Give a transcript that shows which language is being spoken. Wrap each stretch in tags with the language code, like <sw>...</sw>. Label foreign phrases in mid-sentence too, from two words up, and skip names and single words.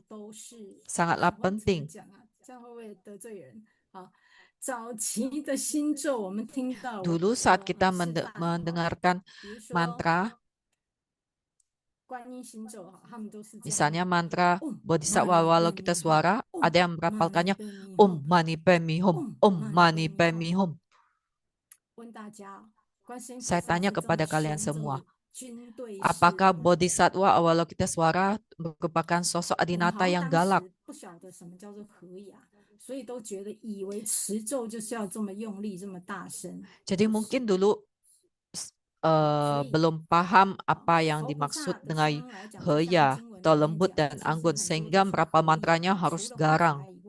<id>Sangatlah penting. Dulu saat kita mendengarkan mantra, misalnya mantra Bodhisattva Avalokitesvara, ada yang merapalkannya</id> <sa>ॐ मणि पद्मे हूँ, ॐ मणि पद्मे हूँ.</sa> <id>Saya tanya kepada kalian semua, Apakah Bodhisattva Avalokitesvara merupakan sosok Adinata yang galak? Jadi mungkin dulu belum paham apa yang dimaksud dengan heya atau lembut dan anggun, sehingga merapal mantranya harus garang.</id>